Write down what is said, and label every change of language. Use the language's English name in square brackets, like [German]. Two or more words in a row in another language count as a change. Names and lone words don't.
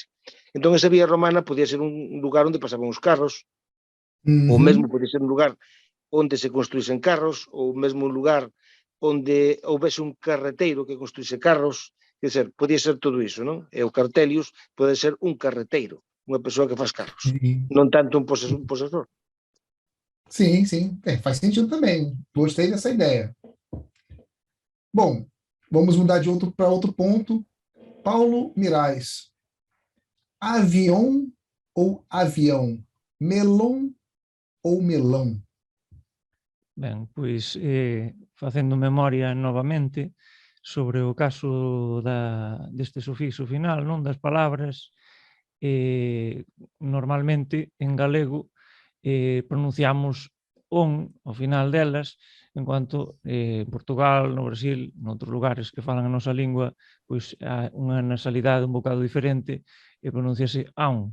[Galician] Entón, esa vía romana podía ser un lugar onde pasaban os carros, ou mesmo podía ser un lugar onde se construísen carros, ou mesmo un lugar onde houvese un carreteiro que construíse carros, quer dizer, podía ser todo iso, non? E o Cartelius pode ser un carreteiro, unha persoa que faz carros, non tanto un posesor. [Portuguese] Sim, sim. Faz sentido também. Gostei dessa ideia. Bom, vamos mudar para outro ponto. Paulo Mirais. Avião ou avião? Melon ou melão? [Galician] Ben, pois, facendo memoria novamente sobre o caso deste sufixo final, non, das palabras, normalmente en galego pronunciamos on ao final delas, en cuanto en Portugal, no Brasil, noutros lugares que falan a nosa lingua, pois há unha nasalidade un bocado diferente e pronunciase aun.